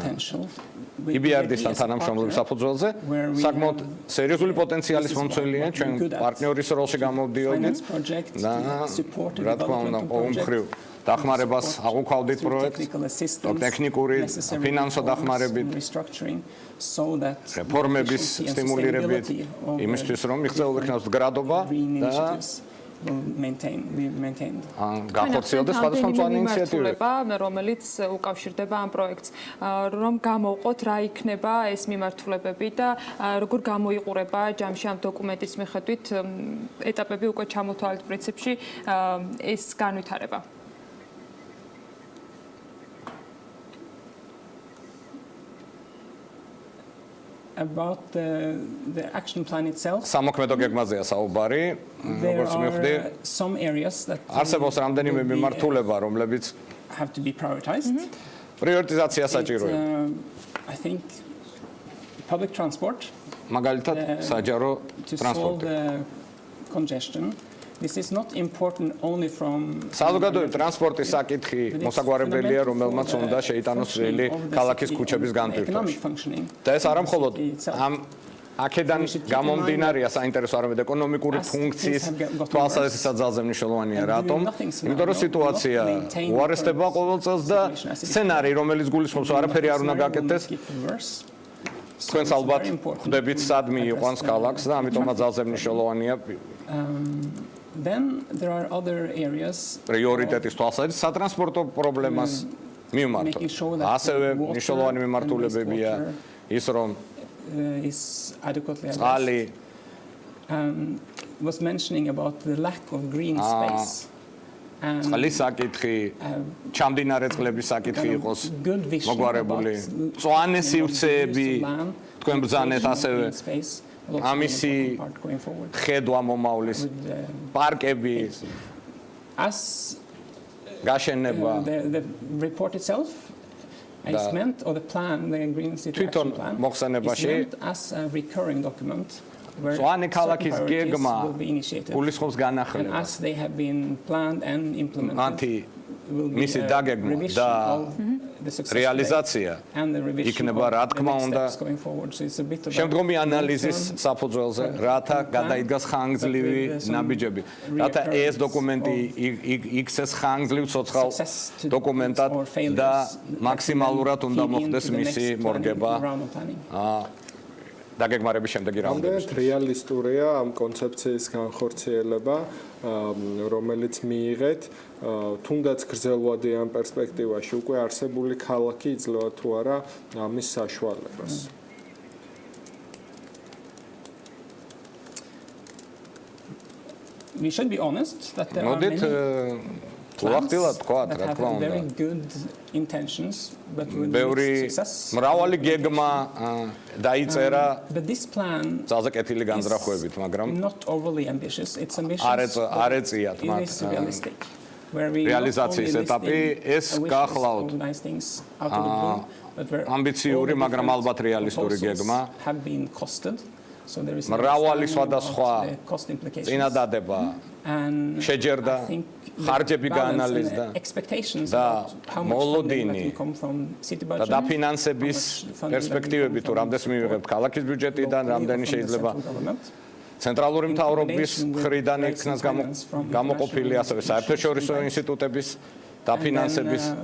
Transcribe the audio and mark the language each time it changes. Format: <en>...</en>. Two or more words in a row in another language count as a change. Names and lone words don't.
<ka>EBRD-სთან თანამშრომლობის საფუძველზე, საკმაოდ სერიოზული პოტენციალის მომცველია, ჩვენ პარტნიორის როლში გამოვდიოდით და რა თქმა უნდა, ყოველმხრივ დახმარებას აღვქვავდით პროექტს, ტექნიკური, ფინანსო დახმარებით, რეფორმების სტიმულირებით, იმისთვის, რომ მიღწეულ იქნას მდგრადობა და გახორციელდეს სხვადასხვა მწვანე ინიციატივები, რომელიც უკავშირდება ამ პროექტს, რომ გამოვყოთ რა იქნება ეს მიმართულებები და როგორ გამოიყურება ჯამში ამ დოკუმენტის მიხედვით ეტაპები უკვე ჩამოთვალეთ პრინციპში ეს განვითარება.</ka> <en>About the action plan itself.</en> <ka>სამოქმედო გეგმაზეა საუბარი, როგორც მივხვდი. არსებობს რამდენიმე მიმართულება, რომლებიც</ka> <en>have to be prioritized.</en> <ka>პრიორიტიზაცია საჭიროა.</ka> <en>I think public transport.</en> <ka>მაგალითად, საჯარო ტრანსპორტი.</ka> <en>Congestion. This is not important only from</en> <ka>საზოგადოებრივი ტრანსპორტის საკითხი მოსაგვარებელია, რომელმაც უნდა შეიტანოს წვლილი ქალაქის ქუჩების განპირობებში. და ეს არა მხოლოდ ამ აქედან გამომდინარეა საინტერესო, არამედ ეკონომიკური ფუნქციის თვალსაზრისით ძალზე მნიშვნელოვანია. რატომ? იმიტომ რომ სიტუაცია უარესდება ყოველ წელს და სცენარი, რომელიც გულისხმობს, არაფერი არ უნდა გაკეთდეს. თქვენს ალბათ ხვდებით, სად მიიყვანს ქალაქს და ამიტომაც ძალზე მნიშვნელოვანია</ka> <en>Then there are other areas.</en> <ka>პრიორიტეტის თვალსაზრისით სატრანსპორტო პრობლემას მიმართოთ. ასევე მნიშვნელოვანი მიმართულებებია ის, რომ</ka> <en>is adequately</en> <ka>წყალი</ka> <en>was mentioning about the lack of green space.</en> <ka>წყლის საკითხი, ჩამდინარე წყლების საკითხი იყოს მოგვარებული. მწვანე სივრცეები თქვენ ბრძანეთ ასევე ამისი ხედვა მომავლის პარკები გაშენება</ka> <en>the report itself is meant or the plan the green city action plan</en> <ka>მოხსენებაში</ka> <en>as a recurring document</en> <ka>მწვანე ქალაქის გეგმა გულისხმობს განახლებას</ka> <en>as they have been planned and implemented</en> <ka>მისი დაგეგმა და რეალიზაცია იქნება რა თქმა უნდა შემდგომი ანალიზის საფუძველზე, რათა გადაიდგას ხანგრძლივი ნაბიჯები, რათა ეს დოკუმენტი იქცეს ხანგრძლივ ცოცხალ დოკუმენტად და მაქსიმალურად უნდა მოხდეს მისი მორგება დაგეგმარების შემდეგი რაუნდების. რეალისტურია ამ კონცეფციის განხორციელება, რომელიც მიიღეთ, თუნდაც გრძელვადიან პერსპექტივაში უკვე არსებული ქალაქი იძლევა თუ არა ამის საშუალებას.</ka> <en>We should be honest that there are many very good intentions, but with success.</en> <ka>მრავალი გეგმა დაიწერა</ka> <en>But this plan</en> <ka>ძალზე კეთილი განზრახვებით, მაგრამ</ka> <en>not overly ambitious. It's ambitious.</en> <ka>არ ეწიათ მათ რეალიზაციის ეტაპი, ეს გახლავთ ამბიციური, მაგრამ ალბათ რეალისტური გეგმა. მრავალი სხვადასხვა წინადადება შეჯერდა, ხარჯები გაანალიზდა და მოლოდინი და დაფინანსების პერსპექტივები თუ რამდენს მივიღებთ ქალაქის ბიუჯეტიდან, რამდენი შეიძლება ცენტრალური მთავრობის მხრიდან იქნას გამოყოფილი, ასევე საერთაშორისო ინსტიტუტების დაფინანსების</ka>